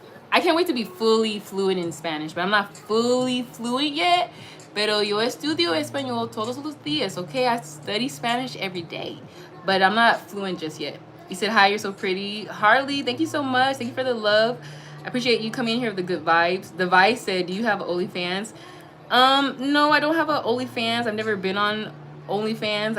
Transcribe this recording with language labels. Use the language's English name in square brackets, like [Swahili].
[English] I can't wait to be fully fluent in Spanish, but I'm not fully fluent yet. [Spanish] Pero yo estudio español todos los días, okay? [English] I study Spanish every day, but I'm not fluent just yet. You said, hi, you're so pretty. Harley, thank you so much. Thank you for the love. I appreciate you coming in here with the good vibes. The Vice said, do you have OnlyFans? No, I don't have an OnlyFans. I've never been on OnlyFans.